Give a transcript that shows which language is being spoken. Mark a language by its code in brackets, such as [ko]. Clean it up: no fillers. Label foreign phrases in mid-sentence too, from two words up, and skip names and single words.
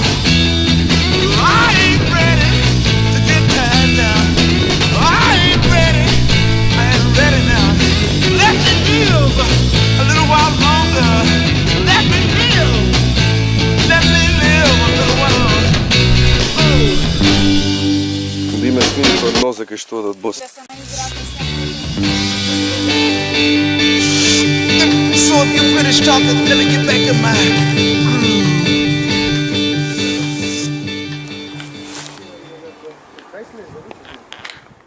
[en] I ain't ready to get tied down. I ain't ready. I ain't ready now. Let me live a little while longer. Let me live. Let me live a little while longer. [bs] Da imaš snimku od mozaka što od Bosne. [en] So if you finish talking, let me get back in my groove.